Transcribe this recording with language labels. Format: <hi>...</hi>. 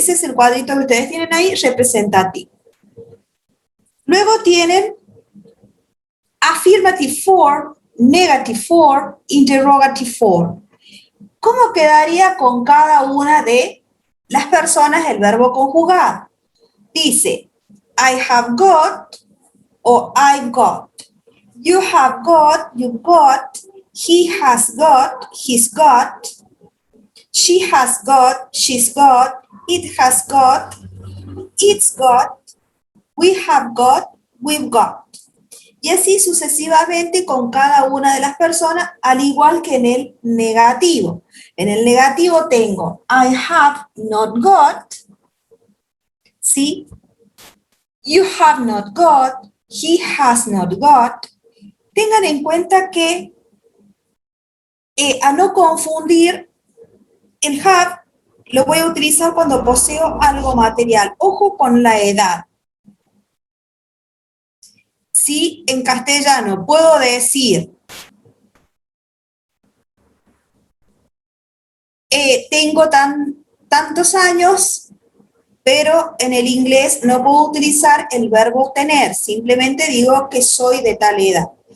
<es>Ese es el cuadrito que ustedes tienen ahí representativo. Luego tienen</es> <en>affirmative form, negative form, interrogative form.</en> <es>¿Cómo quedaría con cada una de las personas el verbo conjugado? Dice,</es> <en>I have got o I got. You have got, you've got, he has got, he's got, she has got, she's got, it has got, it's got, we have got, we've got.</en> <es>Y así sucesivamente con cada una de las personas, al igual que en el negativo. En el negativo tengo</es> <en>I have not got,</en> <es>¿sí?</es> <en>You have not got, he has not got.</en> <es>Tengan en cuenta que a no confundir, el have lo voy a utilizar cuando poseo algo material. Ojo con la edad. Si en castellano puedo decir tengo tantos años, pero en el inglés no puedo utilizar el verbo tener, simplemente digo que soy de tal edad.</es>